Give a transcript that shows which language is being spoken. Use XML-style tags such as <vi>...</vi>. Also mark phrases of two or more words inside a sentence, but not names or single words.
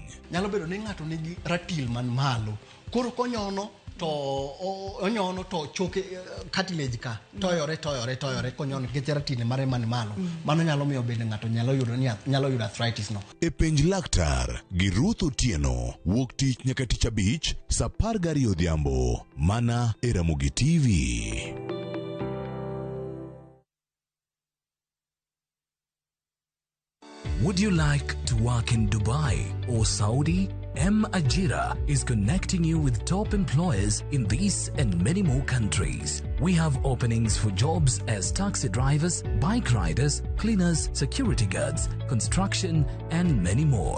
<luo>Nyalo bedo ni ng'ato nigi ratil man malo. Koro konyono to choke cartilage ka toyore konyono nikech ratine mare man malo. Mano nyalo miyo bende ng'ato nyalo yudo arthritis no. E penj laktar gi Ruth Otieno, wuok tich nyaka tich abich saa 12 odhiambo, mana e Ramogi TV.</luo> <en>Would you like to work in Dubai or Saudi? Ajira is connecting you with top employers in these and many more countries. We have openings for jobs as taxi drivers, bike riders, cleaners, security guards, construction, and many more.</en>